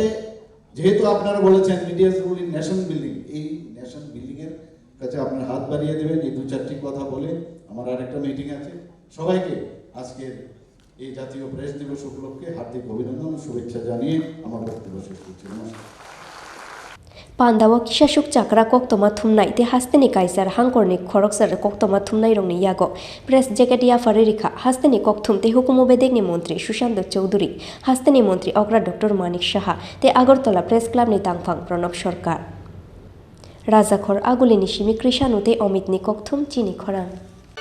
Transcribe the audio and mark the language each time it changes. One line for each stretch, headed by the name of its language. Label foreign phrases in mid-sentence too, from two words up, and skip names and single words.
Bangla: যেহেতু আপনারা বলেছেন
English: media's role in nation building,
Bangla: এই
English: nation building
Bangla: এর কাছে আপনার হাত বাড়িয়ে দেবেন। এই দু চারটি কথা বলে আমার আরেকটা মিটিং আছে। সবাইকে আজকের এই জাতীয় প্রেস দিবস উপলক্ষে হার্দিক অভিনন্দন ও শুভেচ্ছা জানিয়ে আমার বক্তব্য শেষ করছি। নমস্কার।
Kok Borok: Panda wo kishashuk chakra koktoma thumnai te hasteni kaisar hangkorni khoroksar koktoma thumnai rongni yago
English: press jacket
Kok Borok: ya faririkha hasteni kokthum te hukumu bedegni mantri Sushant Chowdhury hasteni mantri Ogra Dr. Manik Shaha te Agartala Press Club ni tangphang Pranab Sarkar Rajakhor Agulini Shimi Krishanute Omit ni kokthum Chini Khorang